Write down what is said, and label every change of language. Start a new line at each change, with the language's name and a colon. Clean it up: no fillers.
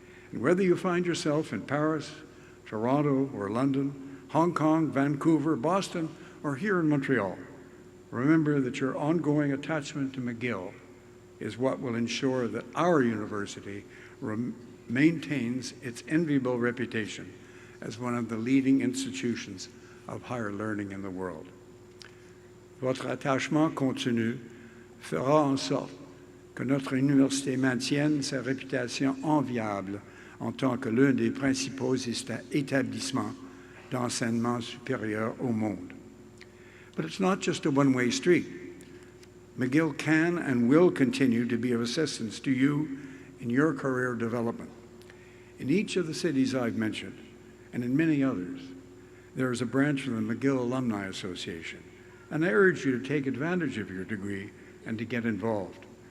English: And whether you find yourself in Paris, Toronto, or London, Hong Kong, Vancouver, Boston, or here in Montreal, remember that your ongoing attachment to McGill is what will ensure that our university maintains its enviable reputation as one of the leading institutions of higher learning in the world.
French: Votre attachement continu fera en sorte que notre université maintienne sa réputation enviable en tant que l'un des principaux établissements d'enseignement supérieur au monde.
English: But it's not just a one-way street. McGill can and will continue to be of assistance to you in your career development. In each of the cities I've mentioned, and in many others, there is a branch of the McGill Alumni Association, and I urge you to take advantage of your degree and to get involved.